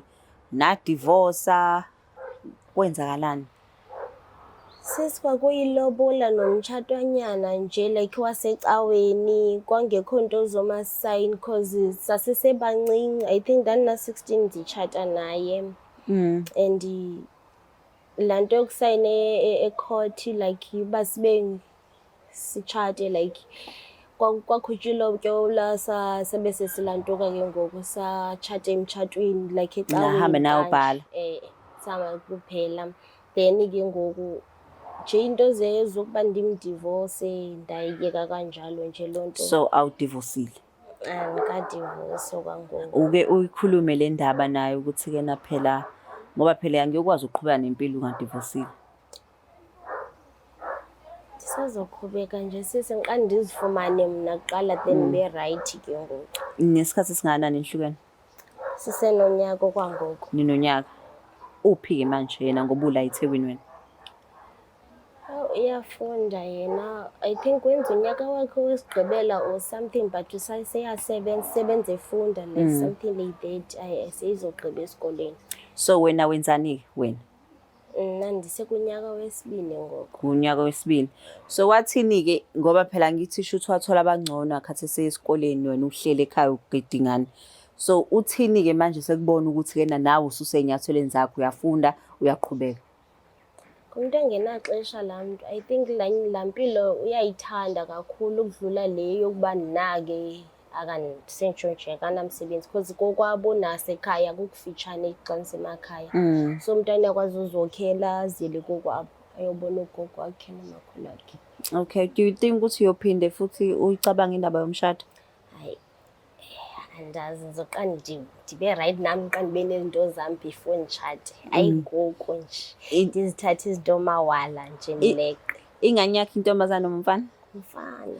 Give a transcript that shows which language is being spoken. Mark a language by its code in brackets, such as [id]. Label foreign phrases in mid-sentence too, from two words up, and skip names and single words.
[zu] Nadivosa kwenzakalani? [xh] Sis kwakuyilobola nomtshatwanyana nje like wasecaweni, kwangekho nto zomasayini because sasisebancinci. [en] I think [xh] ndandina-16 nditshata naye. And laa nto yokusayine ecourt like uba sibe sitshate like kwakhutshwa ilobola sabe sesilantuka ke ngoku satshata emtshatweni like ecaweni. Nahambe nayobhala. Sama kuphela. Then ke ngoku nje into zokuba ndimdivorce ndayiyeka kanjalo nje loo nto. So awudivosile? Andikadivorce kwangoku. [zu] Uke uyikhulume le ndaba naye ukuthi-ke na phela ngoba phela angekwazi ukuqhubeka nempilo ungadivosile? [xh] Ndisazoqhubeka nje sisi ngiqale ndizifumane mna kuqala then ndibe right ke ngoku. [zu] Nesikhathi esingakanani nihlukene? [xh] Sisenonyaka okwangoku. Ninonyaka. [zu] Uphi-ke manje yena ngoba ula eThekwini wena? [xh] Iyafunda yena. [en] I think [xh] wenza unyaka wakhe wesigqibela [en] or something [xh] but sebenza efunda like [en] something like that. [xh] Seyizogqiba esikoleni. So wena wenzani wena? Mna ndisekunyaka wesibini ngoku. Kunyaka wesibini. [zu] So wathini-ke ngoba phela ngithi shuthi wathola abangcono akhathi sesikoleni wena uhlele ekhaya ugidingana. So uthini-ke manje sekubona ukuthi-ke nawe ususeyinyathelweni zakho uyafunda uyaqhubeka? [xh] Umuntu engenaxesha laa mntu. [en] I think [xh] laa mpilo uyayithanda kakhulu ukudlula le yokuba ndinake sentshontshwe akanamsebenzi because kokwabo nasekhaya kukufitshane xa nisemakhaya. So umntwana uyakwazi uzokhela aziyele kokwabo ayobona ugogo wakhe nomakhulu wakhe. [zu] Okay, [en] do you think [zu] ukuthi uyophinde futhi uyicabange indaba yomshado? [xh] Hayi, andazi ngizoqala ndibe right nami qala ndibe nezinto zami before nditshade. Hayi ngoku nje ndizithatha izinto mawala nje ndileqe. [zu] Ingane yakhe intombazane noma umfana? Umfana.